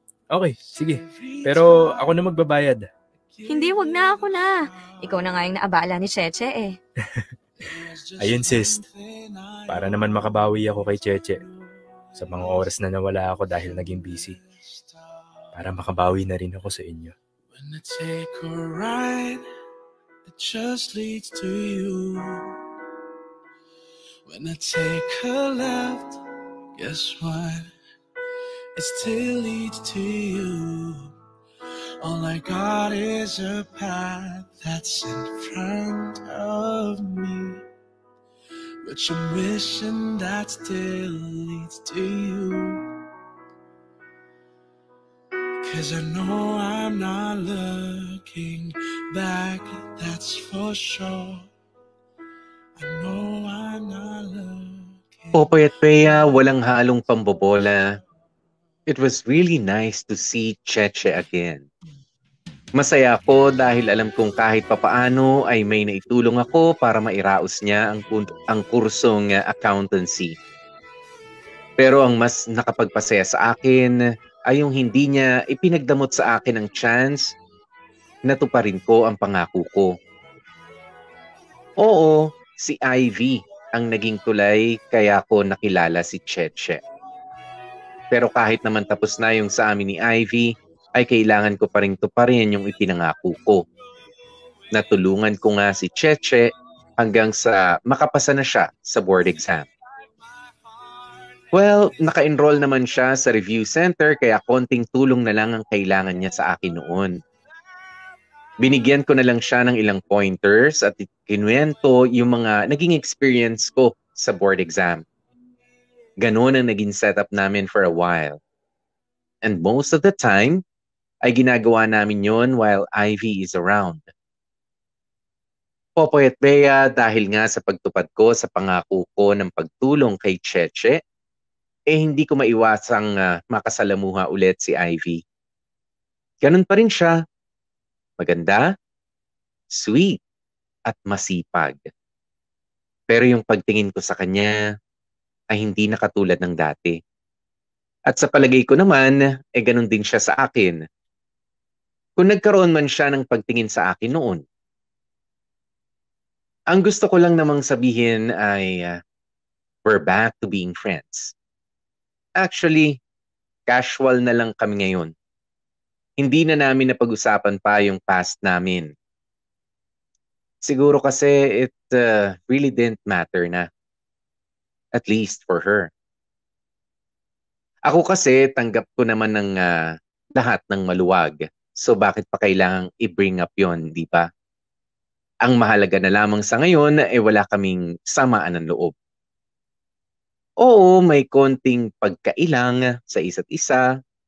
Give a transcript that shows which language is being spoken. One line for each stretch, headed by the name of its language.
Filipino: Okay, sige. Pero ako na magbabayad. Hindi, wag na ako na. Ikaw na nga yung naabala ni Cheche eh. Ayun sis. Para naman makabawi ako kay Cheche. Sa mga oras na nawala ako dahil naging busy. Para makabawi na rin ako sa inyo.
English: When I take a ride, it just leads to you. When I take a left, guess what? It still leads to you. All I got is a path that's in front of me. But you're wishing that still leads to you. 'Cause I know I'm not looking back, that's for sure. I know I'm not looking.
Filipino: Popoy at Bea, walang halong pambobola.
English: It was really nice to see Cheche again.
Filipino: Masaya ako dahil alam kong kahit papaano ay may naitulong ako para mairaos niya ang kursong accountancy. Pero ang mas nakapagpasaya sa akin ay yung hindi niya ipinagdamot sa akin ang chance na tuparin ko ang pangako ko. Oo, si Ivy ang naging tulay kaya ko nakilala si Cheche. Pero kahit naman tapos na yung sa amin ni Ivy, ay kailangan ko pa rin tuparin yung ipinangako ko. Natulungan ko nga si Cheche hanggang sa makapasa na siya sa board exam. Well, naka-enroll naman siya sa review center kaya konting tulong na lang ang kailangan niya sa akin noon. Binigyan ko na lang siya ng ilang pointers at kinuwento yung mga naging experience ko sa board exam. Ganon ang naging setup namin
English: for a while. And most of the time,
Filipino: ay ginagawa namin yon
English: while Ivy is around.
Filipino: Popoy at Bea, dahil nga sa pagtupad ko sa pangako ko ng pagtulong kay Cheche, hindi ko maiwasang makasalamuha ulit si Ivy. Ganun pa rin siya. Maganda, sweet, at masipag. Pero yung pagtingin ko sa kanya ay hindi na katulad ng dati. At sa palagay ko naman, ganun din siya sa akin. Kung nagkaroon man siya ng pagtingin sa akin noon. Ang gusto ko lang namang sabihin ay
English: we're back to being friends.
Filipino: Actually, casual na lang kami ngayon. Hindi na namin napag-usapan pa yung past namin. Siguro kasi
English: it really didn't matter na. At least for her.
Filipino: Ako kasi tanggap ko naman ng lahat ng maluwag. So bakit pa kailangang i-bring up yon, di ba? Ang mahalaga na lamang sa ngayon ay wala kaming samaan ng loob. Oo, may konting pagkailang sa isa't isa.